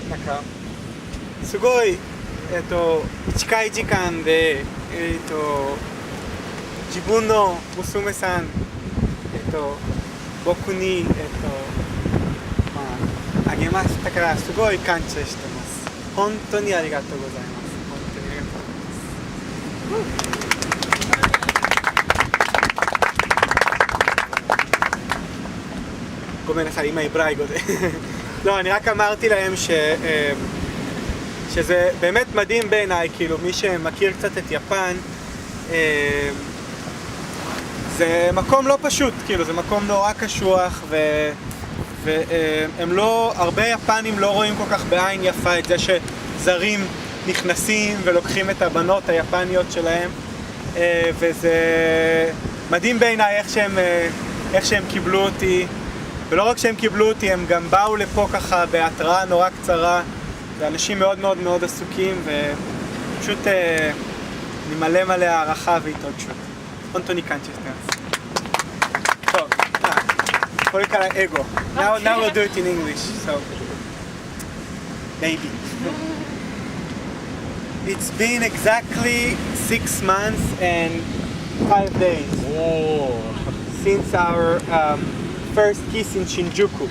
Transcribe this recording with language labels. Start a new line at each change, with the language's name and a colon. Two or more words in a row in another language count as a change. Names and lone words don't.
Japanese: なんかすごい近い時間で自分の娘さん僕にあげましたからすごい感謝してます。本当にありがとうございます。本当にありがとうございます。ごめんなさい、今
Hebrew: עברית גודל. לא, אני רק אמרתי להם שזה באמת מדהים בעיניי, כאילו מי שמכיר קצת את יפן, זה מקום לא פשוט, כאילו זה מקום נורא קשוח והם לא, הרבה יפנים לא רואים כל כך בעין יפה את זה שזרים נכנסים ולוקחים את הבנות היפניות שלהם, וזה מדהים בעיניי איך שהם קיבלו אותי, ולא רק שהם קיבלו אותי, הם גם באו לפה ככה בהתראה נורא קצרה, זה אנשים מאוד מאוד מאוד עסוקים, ופשוט אני מלא מלא הערכה והתרגשות.
Japanese: 本当に感謝してます。そう、これから英語。
English: Now we'll do it in English, so maybe. It's been exactly 6 months and 5 days since our first kiss in Shinjuku.